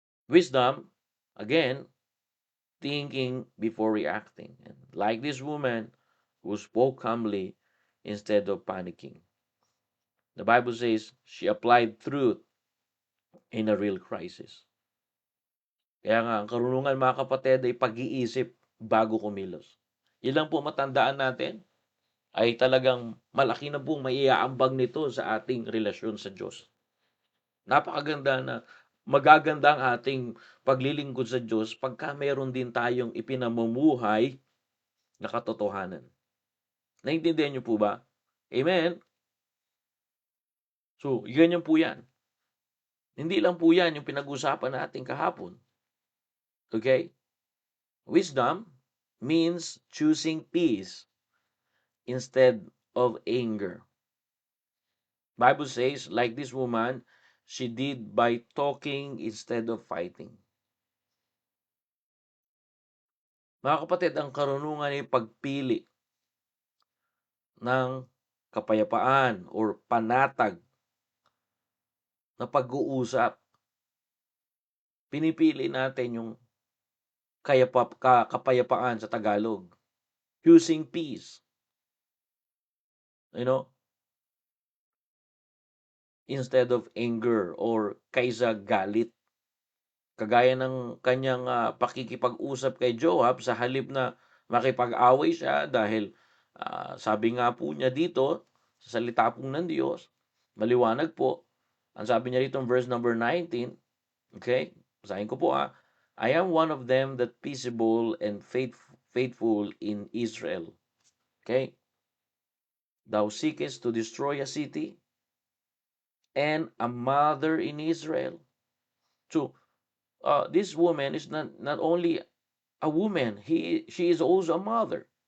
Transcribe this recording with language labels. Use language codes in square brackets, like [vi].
[en] Wisdom, again, thinking before reacting. And like this woman who spoke calmly instead of panicking. The Bible says she applied truth in a real crisis. [tl] Kaya nga, ang karunungan mga kapatid ay pag-iisip bago kumilos. Yan lang po matandaan natin ay talagang malaki na pong maiaambag nito sa ating relasyon sa Diyos. Napakaganda na magaganda ang ating paglilingkod sa Diyos pagka mayroon din tayong ipinamumuhay na katotohanan. Naintindihan niyo po ba? Amen? So, ganyan po yan. Hindi lang po yan yung pinag-usapan natin kahapon. Okay? [en] Wisdom means choosing peace instead of anger. Bible says, like this woman, she did by talking instead of fighting. [tl] Mga kapatid, ang karunungan ay pagpili ng kapayapaan or panatag na pag-uusap. Pinipili natin yung kapayapaan sa Tagalog. [en] Choosing peace. Instead of anger or [tl] kaysa galit. Kagaya ng kanyang pakikipag-usap kay Joab, sa halip na makipag-away siya dahil sabi nga po niya dito, sa salita po ng Diyos, maliwanag po, ang sabi niya dito verse number 19, okay, basahin ko po [en] I am one of them that peaceable and faithful in Israel. Okay? Thou seekest to destroy a city and a mother in Israel. So, this woman is not only a woman, she is also a mother.